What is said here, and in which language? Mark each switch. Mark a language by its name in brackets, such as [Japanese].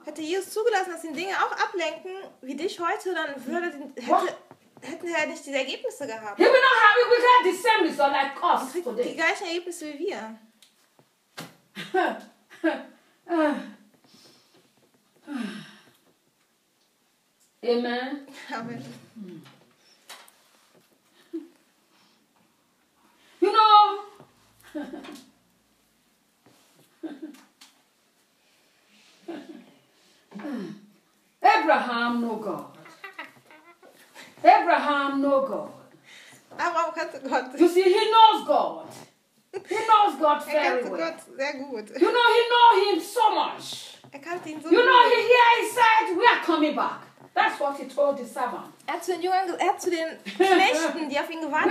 [German] Hätte Jesus zugelassen, dass ihn Dinge auch ablenken, wie dich heute, dann würde den, hätte, hätten wir nicht diese Ergebnisse gehabt. [English] He will not have, we got the same result like us today. [German] Die gleichen Ergebnisse wie wir. Amen. Amen. [English] You know, Abraham no God. Abraham no God. [German] Abraham kannte Gott. [English] You see, he knows God. He knows God very well. [German] Er kannte Gott sehr gut. [English] You know, he know him so much. [German] Er kannte ihn so gut. [English] You know, he said, we are coming back. That's what he told the servant. [German] Er zu den Jungen, er zu den Knechten, die auf ihn gewartet